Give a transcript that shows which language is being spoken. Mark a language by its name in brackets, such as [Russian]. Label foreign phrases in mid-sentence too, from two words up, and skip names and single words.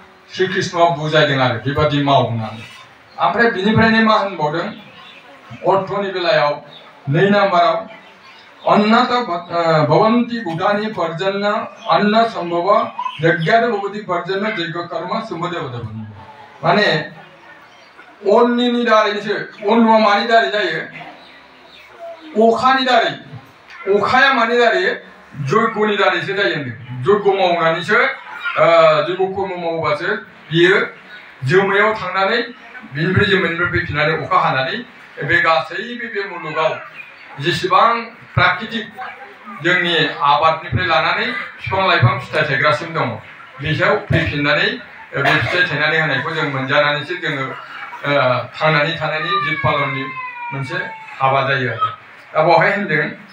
[Bodo] श्री कृष्णआ बुजायदों आरो बेबादि माव होननानै ओमफ्राय बिनिफ्रायनो मा होनबावदों अर्थनि बेलायाव 2 नाम्बाराव [Sanskrit] अन्नत भवन्ति भूतानि पर्जन्य अन्न संभव यज्ञाद भवति पर्जन्य यज्ञ कर्म सुमदेवदेव [Bodo] माने अन्ननि दारैसो अन्नआ मानि दारै जायो अखानि दारै अखाया मानि दारै जयगनि दारैसो जायो होनदों जयग मावनानैसो जयग कर्म मावबासो बियो जोमैयाव थांनानै बिनिफ्राय जोमैनिफ्राय फैफिननानै अखा हानानै बे गासैबो बे मुलुगाव जेसेबां प्राकृतिक जोंनि आबादनिफ्राय लानानै बिफां लाइफां फिथाइ थायग्रासिम दङ बेयाव फैफिननानै बे फिथाइ थायनानै होनायखौ जों मोनजानानैसो जोङो थांनानै थानायनि जिब पालननि मोनसे हाबा जायो आरो दा बेवहाय होनदों